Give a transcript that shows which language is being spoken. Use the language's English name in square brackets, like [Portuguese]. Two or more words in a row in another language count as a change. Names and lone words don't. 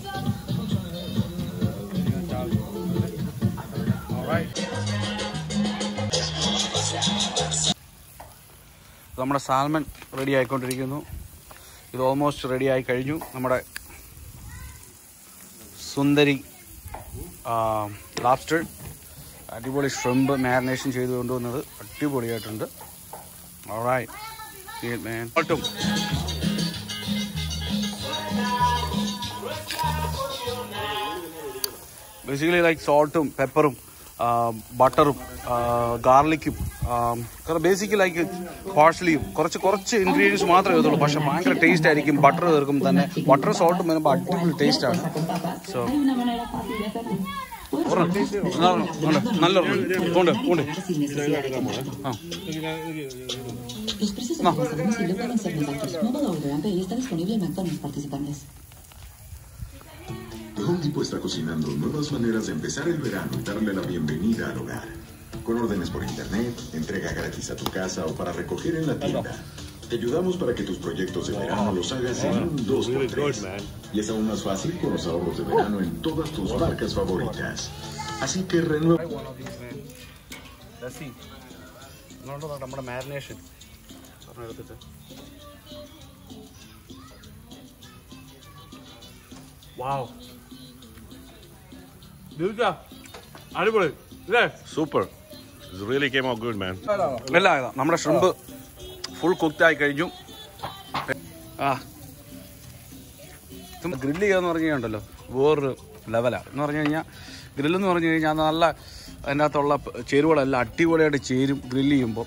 [Malayalam] നമ്മുടെ [English] salmon ready [Malayalam] ആയിക്കൊണ്ടിരിക്കുന്നു. ഇത് [English] almost ready [Malayalam] ആയി കഴിഞ്ഞു. നമ്മുടെ സുന്ദരി ലോബ്സ്റ്റർ, അടിപൊളി [English] shrimp marination [Malayalam] ചെയ്ത് കൊണ്ടുവന്നത് അടിപൊളിയായിട്ടുണ്ട്. ഓൾറൈറ്റ്, [English] see it man. basically like [Malayalam] സോൾട്ടും പെപ്പറും ബട്ടറും ഗാർലിക്കും [English] basically like [Malayalam] പാർഷ്യലിയും കുറച്ച് ഇൻഗ്രീഡിയൻസ് മാത്രമേ ഇതുള്ളൂ. പക്ഷെ ഭയങ്കര ടേസ്റ്റ് ആയിരിക്കും. ബട്ടർ ചേർക്കും തന്നെ. ബട്ടറും സോൾട്ടും വരുമ്പോൾ അടിപൊളി ടേസ്റ്റാണ്. സോ നല്ല കൊണ്ട് [Spanish] Los precios en restaurantes y no pueden ser más altos. Modo odorante y está disponible en McDonald's participantes. Home Depot está cocinando nuevas maneras de empezar el verano y darle la bienvenida al hogar. Con órdenes por internet, entrega gratis a tu casa o para recoger en la tienda. Te ayudamos para que tus proyectos de verano los hagas en un 2x3. Y es aún más fácil con los ahorros de verano en todas tus marcas favoritas. Así que renueva. [Malayalam] നമ്മുടെ മാരിനേഷൻ എടുത്തിട്ട് വാവ്, അടിപൊളി ഇല്ലേ? സൂപ്പർ. [English] It really came out good, man. [Malayalam] എല്ലാം നമ്മുടെ ഷ്രിമ്പ് ഫുൾ കുക്ക്ഡായി കഴിഞ്ഞു. ഗ്രില്ല് ചെയ്യാന്ന് പറഞ്ഞു കഴിഞ്ഞാൽ വേറൊരു ലെവലാണ്. എന്ന് പറഞ്ഞു കഴിഞ്ഞാൽ ഗ്രില്ലെന്ന് പറഞ്ഞു കഴിഞ്ഞാൽ നല്ല അതിൻ്റെ അകത്തുള്ള ചേരുവകളെല്ലാം അടിപൊളിയായിട്ട് ചേരും ഗ്രില്ല് ചെയ്യുമ്പോൾ.